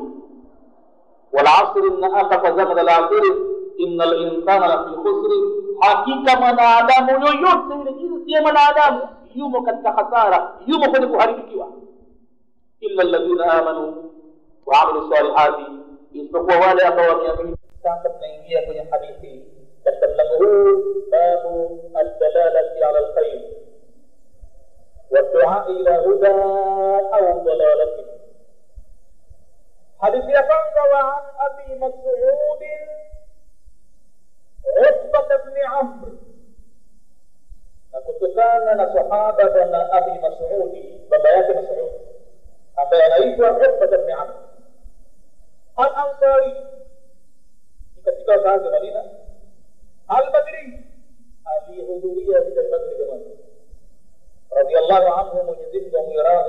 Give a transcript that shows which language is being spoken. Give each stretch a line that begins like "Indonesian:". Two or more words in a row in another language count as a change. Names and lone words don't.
Arabic: والعصر,
Swahili: na hapa zama la asri,
Arabic: إن الإنسان لفي خسر,
Swahili: hakika mwanadamu yoyote ile jinsi ya mwanadamu yumo katika hasara, yumo kwenye kuharibikiwa.
Arabic: إلا الذين آمنوا وعملوا الصالحات,
Swahili: isipokuwa wale ambao wameamini. Sasa tunaingia kwenye hadithi katika mlango huu,
Arabic: باب الدلالة على الخير, والدعاء إلى هدى أو ضلالة. حديث يقول عن أبي مسعود عتبة بن عمرو،
Swahili: nakutokana na sahaba bwana Abi Mas'udi, baba yake Mas'ud ambaye anaitwa Uqba ibn Amr al-Ansari, katika wakazi wa Madina, al-Badri, alihudhuria vita vya Badri jamani,
Arabic: رضي الله عنه,
Swahili: Mwenyezi Mungu amwiradhi.